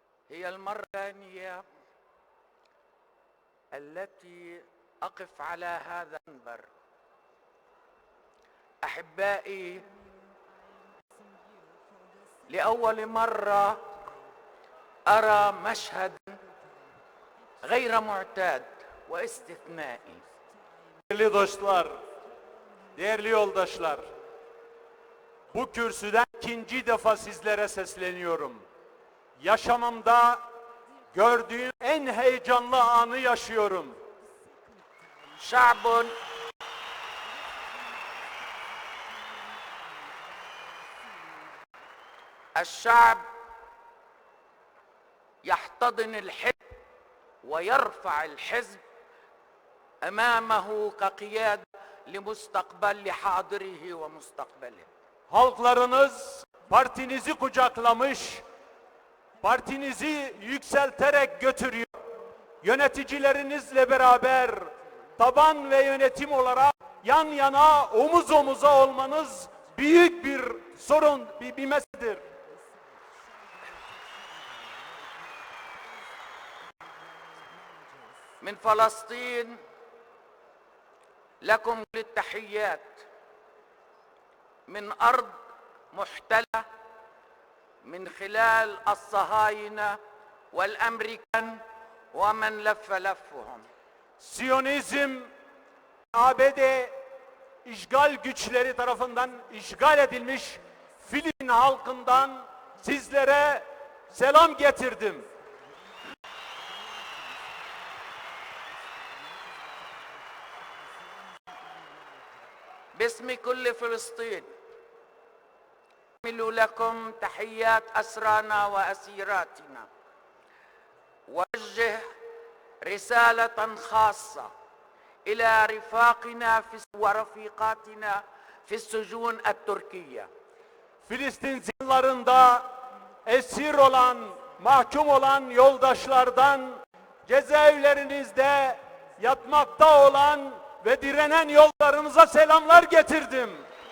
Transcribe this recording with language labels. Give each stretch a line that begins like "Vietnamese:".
Arabic: هي المرة الثانية التي أقف على هذا المنبر. أحبائي، لأول مرة أرى مشهد غير معتاد واستثنائي.
Turkish: Değerli dostlar, değerli yoldaşlar, bu kürsüden ikinci defa sizlere sesleniyorum. Yaşamımda gördüğüm en heyecanlı anı yaşıyorum.
Arabic: شعب الشعب يحتضن الحزب ويرفع الحزب أمامه كقيادة لمستقبل لحاضره ومستقبله.
Turkish: Halklarınız partinizi kucaklamış, partinizi yükselterek götürüyor. Yöneticilerinizle beraber taban ve yönetim olarak yan yana, omuz omuza olmanız büyük bir sorun, bir meseledir.
Arabic: من فلسطين لكم كل التحيات، من أرض محتلة من خلال الصهاينة والأمريكان ومن لف لفهم.
Turkish: Siyonizm, ABD işgal güçleri tarafından işgal edilmiş Filistin halkından sizlere selam getirdim.
Arabic: باسم كل فلسطين أحمل لكم تحيات أسرانا وأسيراتنا، ووجه رسالة خاصة إلى رفاقنا ورفيقاتنا في السجون التركية.
Turkish: Filistin zindanlarında esir olan, mahkum olan yoldaşlardan, cezaevlerinizde yatmakta olan ve direnen yollarınıza selamlar getirdim.